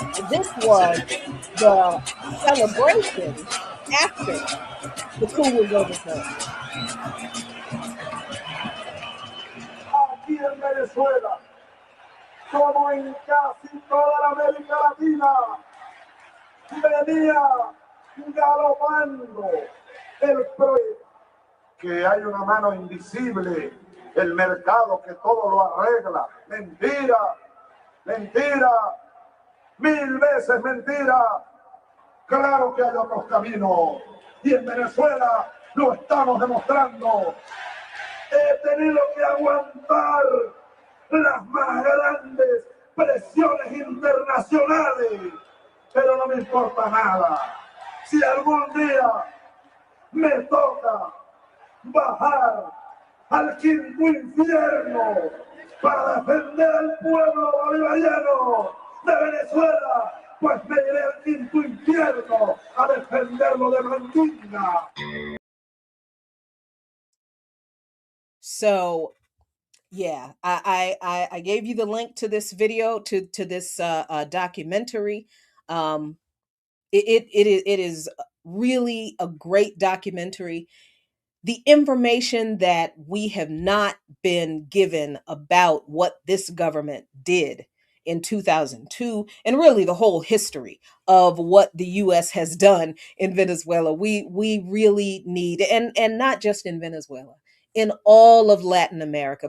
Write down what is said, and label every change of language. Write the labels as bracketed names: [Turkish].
[English] This was the celebration after the coup was overturned. [Spanish] Aquí en Venezuela, como en casi toda la América Latina, venía galopando el proyecto, que hay una mano invisible el mercado que todo lo arregla. Mentira, mentira, mil veces mentira. Claro que hay otros caminos y en Venezuela lo estamos demostrando. He tenido que aguantar las más grandes presiones internacionales, pero no me importa nada. Si algún día me toca bajar al quinto infierno para defender al pueblo bolivariano de Venezuela, pues me iré al quinto infierno a defenderlo de Mandinga. [English] So yeah, I gave you the link to this video, to this documentary. It is really a great documentary. The information that we have not been given about what this government did in 2002, and really the whole history of what the US has done in Venezuela, we really need, and not just in Venezuela, in all of Latin America.